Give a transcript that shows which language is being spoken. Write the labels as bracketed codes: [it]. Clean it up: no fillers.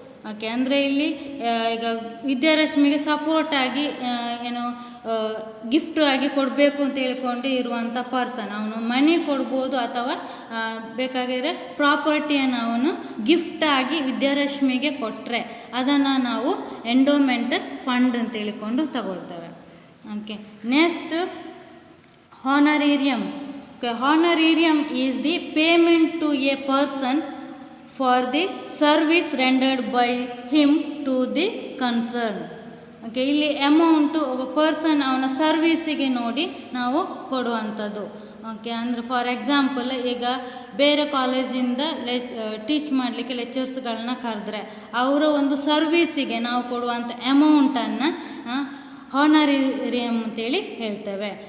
[kn] Okay, ಅಂದರೆ ಇಲ್ಲಿ ಈಗ ವಿದ್ಯಾರಶ್ಮಿಗೆ ಸಪೋರ್ಟಾಗಿ ಏನು ಗಿಫ್ಟ್ ಆಗಿ ಕೊಡಬೇಕು ಅಂತ ಹೇಳ್ಕೊಂಡು ಇರುವಂಥ ಪರ್ಸನ್, ಅವನು ಮನಿ ಕೊಡ್ಬೋದು ಅಥವಾ ಬೇಕಾಗಿದ್ರೆ ಪ್ರಾಪರ್ಟಿಯನ್ನು ಅವನು ಗಿಫ್ಟಾಗಿ ವಿದ್ಯಾರಶ್ಮಿಗೆ ಕೊಟ್ಟರೆ ಅದನ್ನು ನಾವು ಎಂಡೋಮೆಂಟ್ ಫಂಡ್ ಅಂತ ಹೇಳಿಕೊಂಡು ತಗೊಳ್ತೇವೆ. [en] Okay, next honorarium. Okay, honorarium is the payment to a person for the service rendered by him to the concern. [kn] Okay, ಇಲ್ಲಿ ಅಮೌಂಟು ಒಬ್ಬ ಪರ್ಸನ್ ಅವನ ಸರ್ವೀಸಿಗೆ ನೋಡಿ ನಾವು ಕೊಡುವಂಥದ್ದು. ಓಕೆ, ಅಂದರೆ ಫಾರ್ ಎಕ್ಸಾಂಪಲ್ ಈಗ ಬೇರೆ ಕಾಲೇಜಿಂದ ಟೀಚ್ ಮಾಡಲಿಕ್ಕೆ ಲೆಕ್ಚರ್ಸ್ಗಳನ್ನ ಕರೆದ್ರೆ ಅವರ ಒಂದು ಸರ್ವೀಸಿಗೆ ನಾವು ಕೊಡುವಂಥ ಅಮೌಂಟನ್ನು ಹಾನರೇರಿಯಮ್ ಅಂತೇಳಿ ಹೇಳ್ತೇವೆ.